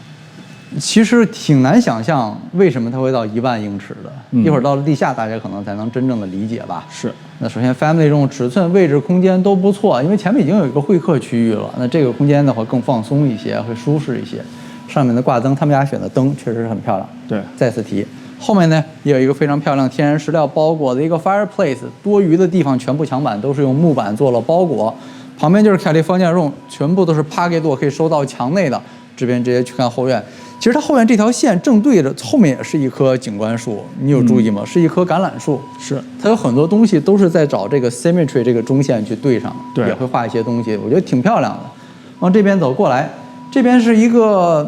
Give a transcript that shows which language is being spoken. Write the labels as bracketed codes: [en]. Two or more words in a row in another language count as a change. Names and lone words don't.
[zh] 其實挺難想象為什麼它會到1萬英尺的，一會兒到了地下，大家可能才能真正的理解吧。是。那首先 family 這種尺寸、位置、空間都不錯，因為前面已經有一個會客區域了，那這個空間的話更放鬆一些，會舒適一些。上面的掛燈，他們家選的燈確實是很漂亮。對，再次提。後面呢也有一個非常漂亮天然石料包裹的一個 fireplace， 多餘的地方全部牆板都是用木板做了包裹。旁邊就是 [en] California room， [zh] 全部都是 [en] pocket door， [zh] 可以收到牆內的。這邊直接去看後院，其實它後院這條線正對着，後面也是一棵景觀樹，你有注意嗎？是一棵橄欖樹。是，它有很多東西都是在找這個 symmetry 這個中線去對上，對，也會畫一些東西，我覺得挺漂亮的。往這邊走過來，這邊是一個。